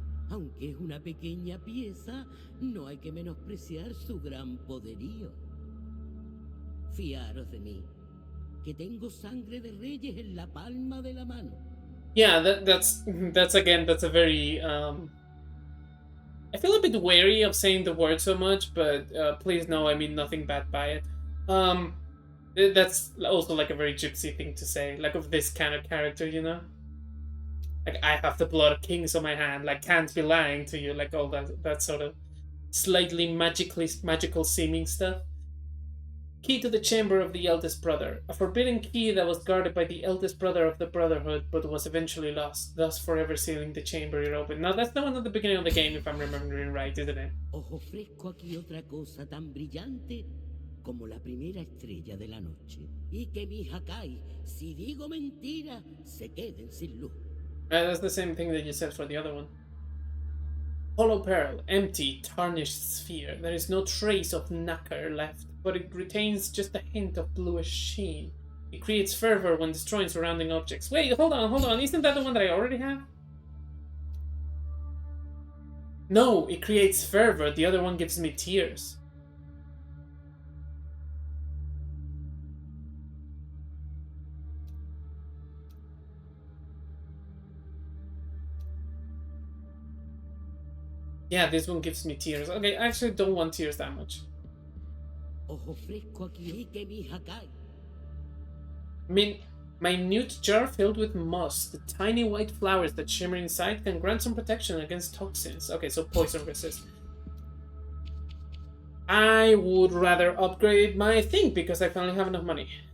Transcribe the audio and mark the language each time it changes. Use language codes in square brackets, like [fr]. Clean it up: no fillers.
[es] Aunque es una pequeña pieza, no hay que menospreciar su gran poderío. Fiaros de mí, que tengo sangre de reyes en la palma de la mano. [en] Yeah, that's again, that's a very I feel a bit wary of saying the word so much, but please know I mean nothing bad by it. That's also like a very gypsy thing to say, like of this kind of character, you know? Like, I have the blood of kings on my hand, like, can't be lying to you, like all that sort of slightly magical seeming stuff. Key to the chamber of the eldest brother. A forbidden key that was guarded by the eldest brother of the Brotherhood, but was eventually lost, thus forever sealing the chamber it opened. Now, that's the one at the beginning of the game, if I'm remembering right, isn't it? [es] Os ofrezco aquí otra cosa tan brillante como la primera estrella de la noche. Y que mis Hakai, si digo mentira, se queden sin luz. [en] That's the same thing that you said for the other one. Hollow pearl, empty, tarnished sphere. There is no trace of nacre left, but it retains just a hint of bluish sheen. It creates fervor when destroying surrounding objects. Wait, hold on. Isn't that the one that I already have? No, it creates fervor. The other one gives me tears. Yeah, this one gives me tears. Okay, I actually don't want tears that much. [es] Os ofrezco aquí que mis Hakai. [en] Minute jar filled with moss. The tiny white flowers that shimmer inside can grant some protection against toxins. Okay, so poison resist. I would rather upgrade my thing because I finally have enough money.